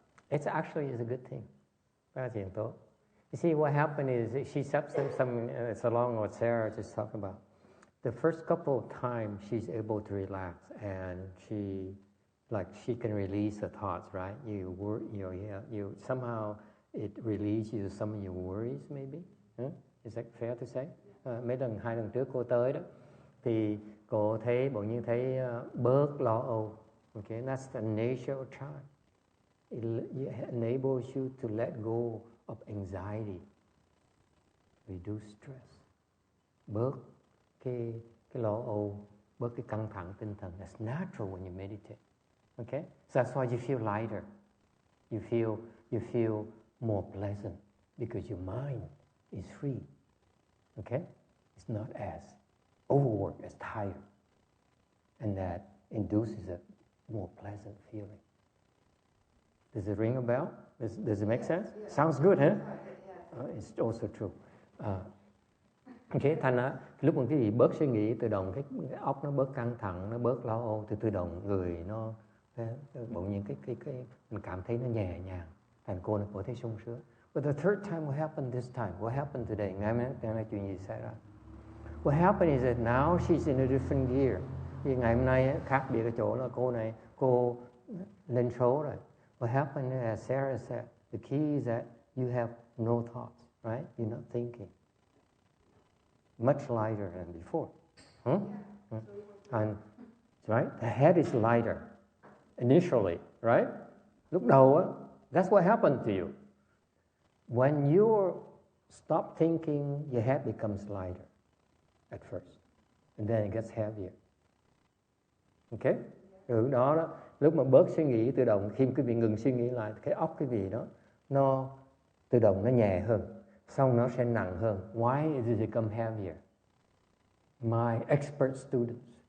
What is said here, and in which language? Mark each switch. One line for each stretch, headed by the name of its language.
English: It's a good thing. You see, what happened is she said something, it's along what Sarah just talked about. The first couple of times she's able to relax and she can release the thoughts, right? You somehow it releases you some of your worries, maybe. Huh? Is that fair to say?
Vietnamese: Hai lần trước cô tới đó, thì cô thấy bỗng nhiên thấy bớt lo âu.
English: Okay, that's the nature of Chan. It enables you to let go of anxiety, reduce stress,
Vietnamese: bớt cái lo âu, bớt cái căng thẳng tinh thần.
English: That's natural when you meditate. Okay, so that's why you feel lighter. You feel more pleasant because your mind is free. Okay, it's not as overworked, as tired, and that induces a more pleasant feeling. Does it ring a bell? Does it make sense? Yes. Sounds good, huh? It's also true.
Vietnamese: Okay, thành ra lúc mà cái gì bớt suy nghĩ, tự động cái óc nó bớt căng thẳng, nó bớt lo âu, thì tự động người nó bỗng nhiên cái mình cảm thấy nó nhẹ nhàng, thành cô thấy sung sướng.
English: But the third time, what happened this time? What happened today?
Vietnamese: Ngày nay chuyện gì xảy ra?
English: What happened is that now she's in a different gear.
Vietnamese: Vì ngày hôm nay khác biệt ở chỗ là cô lên số rồi.
English: What happened, as Sarah said, the key is that you have no thoughts, right? You're not thinking. Much lighter than before. And right, the head is lighter initially, right?
Vietnamese: Lúc đầu á,
English: that's what happened to you. When you stop thinking, your head becomes lighter at first, and then it gets heavier. Okay?
Vietnamese: Rồi đó, lúc mà bớt suy nghĩ tự động, khi quý vị ngừng suy nghĩ lại, cái óc quý vị đó, nó tự động nó nhẹ hơn, xong nó sẽ nặng hơn.
English: Why does it become heavier? My expert students.